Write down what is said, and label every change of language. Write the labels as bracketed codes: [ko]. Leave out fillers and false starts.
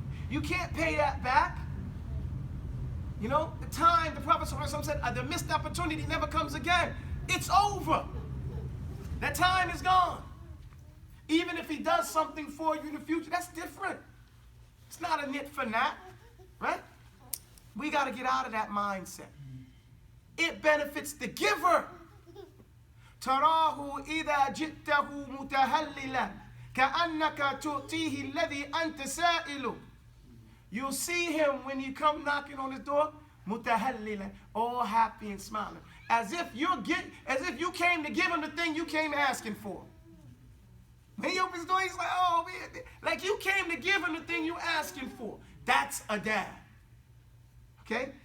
[en] You can't pay that back. The Prophet ﷺ said, the missed opportunity never comes again. It's over. That time is gone. Even if he does something for you in the future, that's different. It's not a nit for nat, right? We got to get out of that mindset. It benefits the giver. [ar] تراه إذا جئته متهللا كأنك تؤتيه الذي أنت سائل. [en] You'll see him when you come knocking on his door, متهللا, all happy and smiling, as if you came to give him the thing you came asking for. When he opens the door, he's like, oh man, like you came to give him the thing you're asking for. That's adab. Okay?